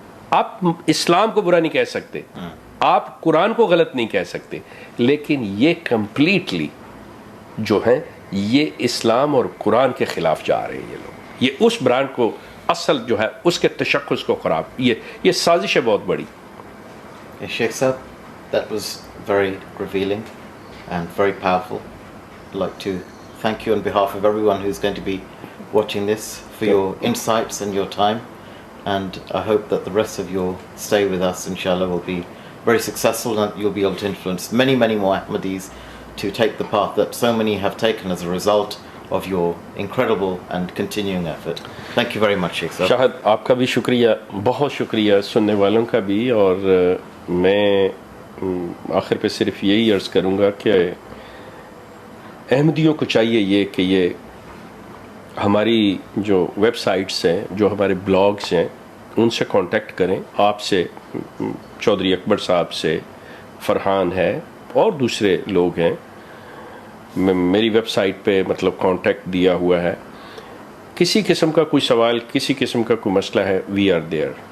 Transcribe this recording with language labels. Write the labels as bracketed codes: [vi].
[ur] آپ اسلام کو برا نہیں کہہ سکتے، آپ قرآن کو غلط نہیں کہہ سکتے، لیکن یہ کمپلیٹلی جو ہیں یہ اسلام اور قرآن کے خلاف جا رہے ہیں۔ یہ لوگ یہ اس برانڈ کو اصل جو ہے اس کے تشخص کو خراب، یہ سازش ہے بہت بڑی۔ [en] Sheikh Sahab, that was very revealing and very powerful. I'd like to thank you on behalf of everyone who's going to be watching this for your insights and your time, and I hope that the rest of your stay with us inshallah will be very successful and you'll be able to influence many more Ahmadis to take the path that so many have taken as a result of your incredible and continuing effort. Thank you very much, Sheikh Sahab. [ur] شاہد آپ کا بھی شکریہ، بہت شکریہ، سننے والوں کا بھی، اور میں آخر پہ صرف یہی عرض کروں گا کہ احمدیوں کو چاہیے یہ کہ یہ ہماری جو ویب سائٹس ہیں، جو ہمارے بلاگز ہیں، ان سے کانٹیکٹ کریں، آپ سے، چودھری اکبر صاحب سے، فرحان ہے اور دوسرے لوگ ہیں، میری ویب سائٹ پہ مطلب کانٹیکٹ دیا ہوا ہے۔ کسی قسم کا کوئی سوال، کسی قسم کا کوئی مسئلہ ہے، [en] We are there.